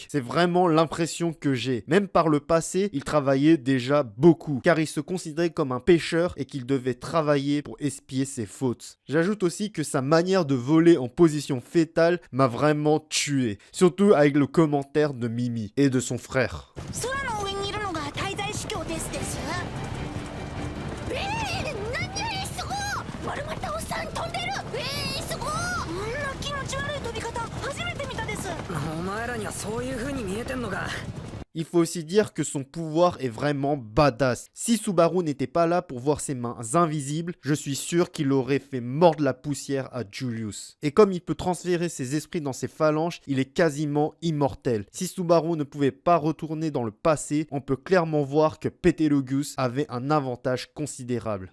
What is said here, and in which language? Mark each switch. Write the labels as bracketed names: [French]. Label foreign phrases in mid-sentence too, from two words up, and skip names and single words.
[French] C'est vraiment l'impression que j'ai. Même par le passé, il travaillait déjà beaucoup, car il se considérait comme un pêcheur et qu'il devait travailler pour expier ses fautes. J'ajoute aussi que sa manière de voler en position fétale m'a vraiment tué, surtout avec le commentaire de Mimi et de son frère. [Japanese] 空の上にいるのが滞在司教です何よりすごい丸まったおっさん飛んでるすごいこんな気持ち悪い飛び方初めて見たですお前らにはそういう風に見えてんのか。 [French] Il faut aussi dire que son pouvoir est vraiment badass. Si Subaru n'était pas là pour voir ses mains invisibles, je suis sûr qu'il aurait fait mordre la poussière à Julius. Et comme il peut transférer ses esprits dans ses phalanges, il est quasiment immortel. Si Subaru ne pouvait pas retourner dans le passé, on peut clairement voir que Betelgeuse avait un avantage considérable.